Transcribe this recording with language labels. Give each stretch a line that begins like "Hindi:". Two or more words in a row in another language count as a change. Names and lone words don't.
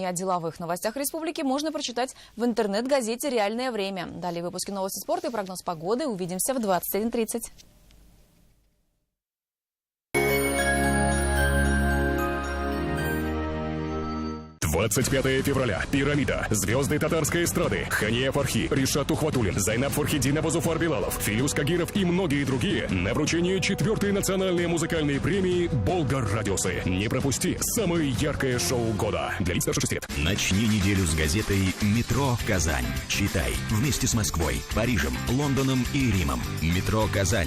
Russian: О деловых новостях республики можно прочитать в интернет-газете «Реальное время». Далее выпуски новости спорта и прогноз погоды. Увидимся в 21:30. 25 февраля. Пирамида. Звезды татарской эстрады. Хания Фархи, Ришат Ухватуллин, Зайнаб Фархидинова, Зуфар Билалов, Филюс Кагиров и многие другие на вручении 4-й национальной музыкальной премии «Болгар Радиосы». Не пропусти самое яркое шоу года. Для лиц старше 6 лет. Начни неделю с газетой «Метро Казань». Читай вместе с Москвой, Парижем, Лондоном и Римом. «Метро Казань».